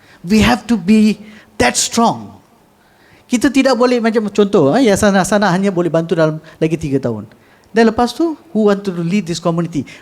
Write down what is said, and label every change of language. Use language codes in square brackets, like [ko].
[en] We have to be that strong. [ms] Kita tidak boleh macam contoh, Yayasan Asana hanya boleh bantu dalam lagi 3 tahun. Dan lepas tu, [en] who want to lead this community?